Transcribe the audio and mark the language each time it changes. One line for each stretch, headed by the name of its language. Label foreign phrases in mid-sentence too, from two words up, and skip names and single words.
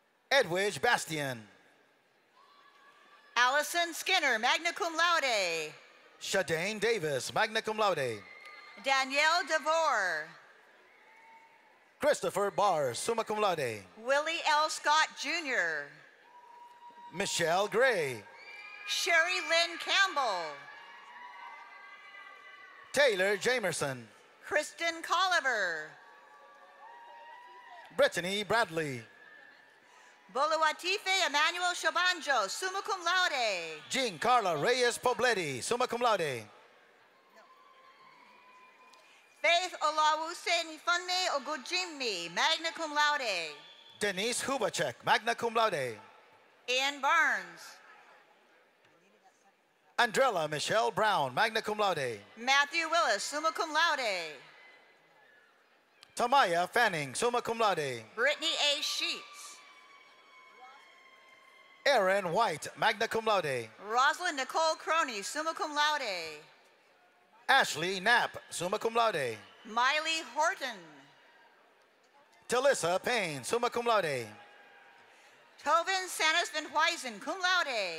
English: Edwidge Bastian. Allison Skinner,
Latin: magna cum laude.
English: Shadane Davis,
Latin: magna cum laude.
English: Danielle DeVore. Christopher Barrs,
Latin: summa cum laude.
English: Willie L. Scott Jr. Michelle Gray. Sherry Lynn Campbell. Taylor Jamerson. Kristen Colliver. Brittany Bradley. Boluatife Emmanuel Shabanjo,
Latin: summa cum laude.
English: Jean Carla Reyes Pobleti,
Latin: summa cum laude.
English: Faith Olawuse Nifunme Ogujimni,
Latin: magna cum laude.
English: Denise Hubacek,
Latin: magna cum laude.
English: Ian Barnes. Andrella Michelle Brown,
Latin: magna cum laude.
English: Matthew Willis,
Latin: summa cum laude.
English: Tamaya Fanning,
Latin: summa cum laude.
English: Brittany A. Sheets. Aaron White,
Latin: magna cum laude.
English: Rosalind Nicole Crony,
Latin: summa cum laude.
English: Ashley Knapp,
Latin: summa cum laude.
English: Miley Horton. Talissa Payne,
Latin: summa cum laude.
English: Tovin Sanas Van Huysen,
Latin: cum laude.